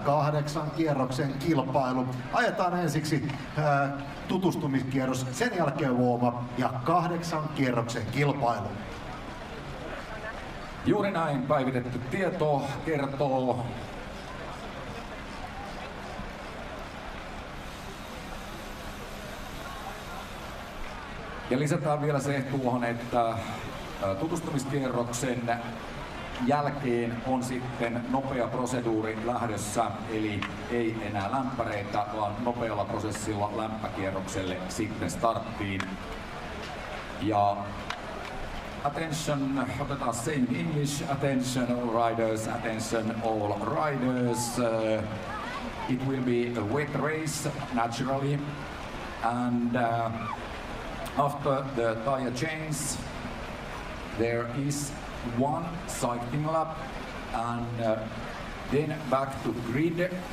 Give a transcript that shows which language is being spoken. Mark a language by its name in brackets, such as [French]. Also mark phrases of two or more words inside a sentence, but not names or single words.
[Finnish] 8 kierroksen kilpailu. Ajetaan ensiksi tutustumiskierros, sen jälkeen warm-up ja 8 kierroksen kilpailu. Juuri näin päivitetty tieto kertoo ja lisätään vielä se tuohon, että tutustumiskierroksen jälkeen on sitten nopea proseduuri lähdössä, eli ei enää lämpäreitä, vaan nopealla prosessilla lämpökierrokselle sitten starttiin. [English] Ja attention, otetaan same English, attention all riders, attention all riders. It will be a wet race, naturally, and after the tire change, there is one cycling lap and then back to grid.